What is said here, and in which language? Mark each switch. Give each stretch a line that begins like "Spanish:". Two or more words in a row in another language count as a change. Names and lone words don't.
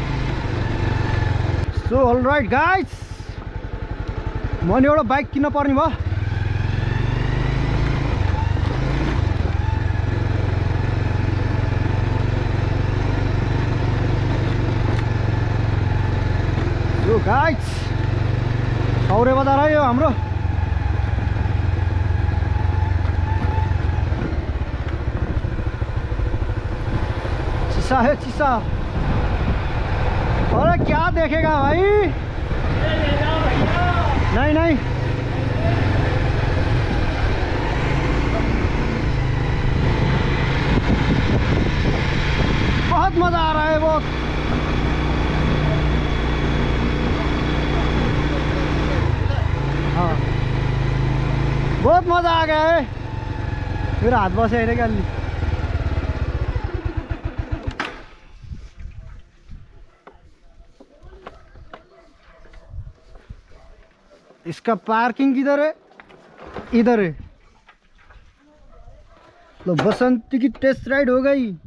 English: so alright guys
Nepali: मैले एउटा बाइक किन्न पर्ने भयो
English: so guys
Nepali: सौरे बजार है यो हाम्रो चिसा है चिसा
Hindi: अरे क्या देखेगा भाई नहीं नहीं बहुत मजा आ रहा है बहुत हाँ बहुत मजा आ गया है मेरा हाथ बस है क्या इसका पार्किंग किधर है इधर है लो बसंती की टेस्ट राइड हो गई